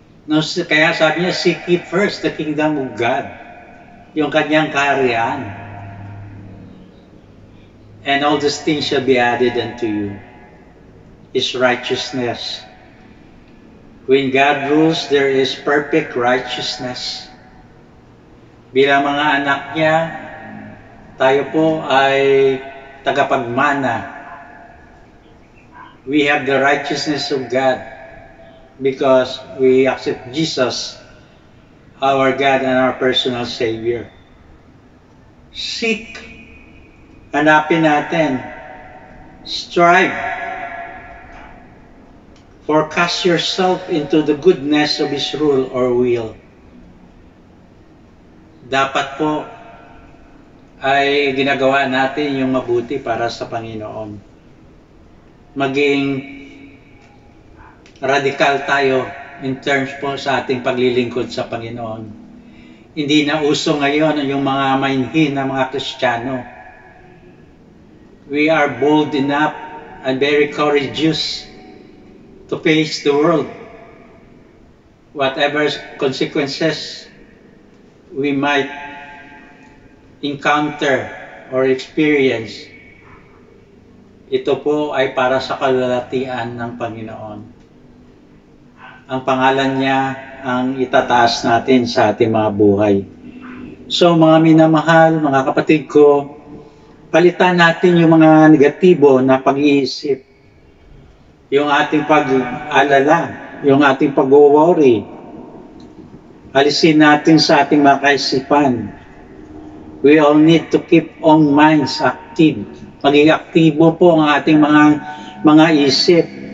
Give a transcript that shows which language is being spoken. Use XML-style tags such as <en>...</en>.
<tl>No, kaya sabi niya,</tl> <en>seek ye first the kingdom of God.</en> <tl>Yung kanyang kaharian.</tl> <en>And all these things shall be added unto you. His righteousness. When God rules, there is perfect righteousness.</en> <tl>Bilang mga anak niya, tayo po ay tagapagmana.</tl> <en>We have the righteousness of God because we accept Jesus, our God and our personal Savior. Seek.</en> <tl>Hanapin natin. Strive.</tl> <en>Forecast yourself into the goodness of His rule or will.</en> <tl>Dapat po ay ginagawa natin yung mabuti para sa Panginoon. Maging radikal tayo</tl> <en>in terms</en> <tl>po sa ating paglilingkod sa Panginoon. Hindi na uso ngayon yung mga mainhin na mga Kristiyano.</tl> <en>We are bold enough and very courageous to face the world. Whatever consequences we might encounter or experience,</en> <tl>ito po ay para sa kalwalhatian ng Panginoon. Ang pangalan niya ang itataas natin sa ating mga buhay. So mga minamahal, mga kapatid ko, palitan natin yung mga negatibo na pag-iisip. Yung ating pag-alala, yung ating pag-worry, alisin natin sa ating mga kaisipan.</tl> <en>We all need to keep our minds active.</en> <tl>Maging aktibo po ang ating mga isip.</tl>